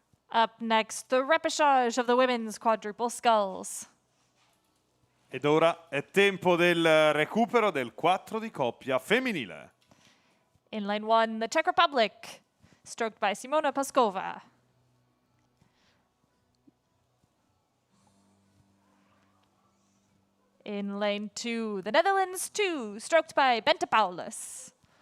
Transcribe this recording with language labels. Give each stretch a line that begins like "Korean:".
English: Up next, the repechage of the women's quadruple sculls.
Italian: Ed ora è tempo del recupero del 4 di coppia femminile.
English: In lane 1, the Czech Republic, stroked by Simona Paskova. In lane 2, the Netherlands 2, stroked by Bente Paulus.